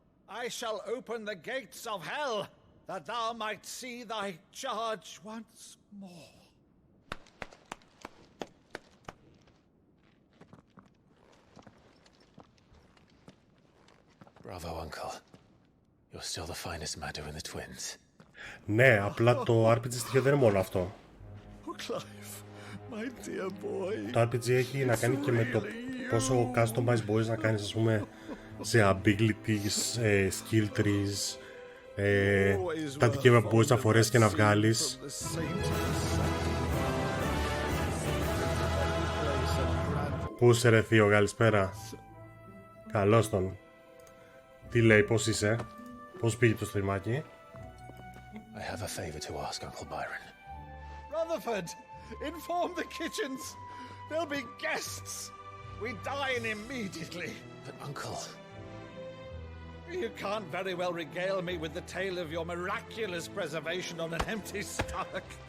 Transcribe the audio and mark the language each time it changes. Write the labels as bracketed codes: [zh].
[en] I shall open the gates of hell, that thou might see thy charge once more. Bravo, Uncle. You're still the finest Meadow in the twins. [el] Ναι, απλά το RPG στοιχείο δεν είναι μόνο αυτό. Το RPG έχει να κάνει και με το πόσο customize μπορείς να κάνεις, ας πούμε, σε abilities, skill trees, τα δικαίωμα που μπορείς να φορέσεις και να βγάλεις. Πού είσαι ρε θείο, καλησπέρα. Καλώς τον. Τι λέει, πώς είσαι, πώς πήγε το στριμάκι? [en] I have a favor to ask, Uncle Byron. Rutherford, inform the kitchens. There'll be guests. We dine immediately. But, Uncle... You can't very well regale me with the tale of your miraculous preservation on an empty stomach.